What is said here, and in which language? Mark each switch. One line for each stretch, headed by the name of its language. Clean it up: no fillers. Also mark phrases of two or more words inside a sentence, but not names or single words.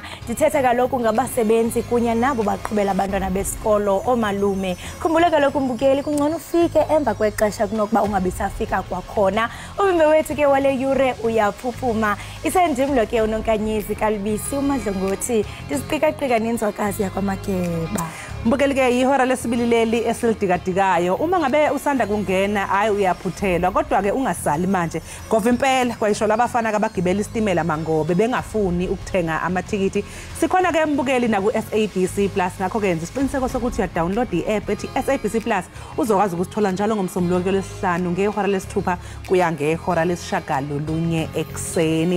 Xhosa: Ndithetha kaloku ngabasebenzi kunye nabo baqhubela abantwana besikolo oomalume. Khumbula kaloku mbukeli kungcono ufike emva kwexesha kunokuba ungabisafika kwakhona. Umbe wethu ke wale yure uyaphuphuma. Isendimlo ke uNonkanyizi Kalibisi uMadlongothi ndisiqika-qika nenzwakazi yakwaMageba. Mbukeli ke yihora lesibili leli esilidikadikayo.
Zulu: Uma ngabe usanda kungena hayi uyaphuthelwa kodwa ke ungasali manje ngoba impela kwayisho labafana abagibela isitimela mangobe bengafuni ukuthenga amathikiti. Sikhona ke mbukeli na ku SABC Plus ngakho ke yenza isiqiniseko sokuthi uya download i-app ethi SABC Plus uzokwazi ukuthola njalo ngomsombuluko lesihlanu ngehora lesithupha kuya ngehora lesishagalolunye ekseni.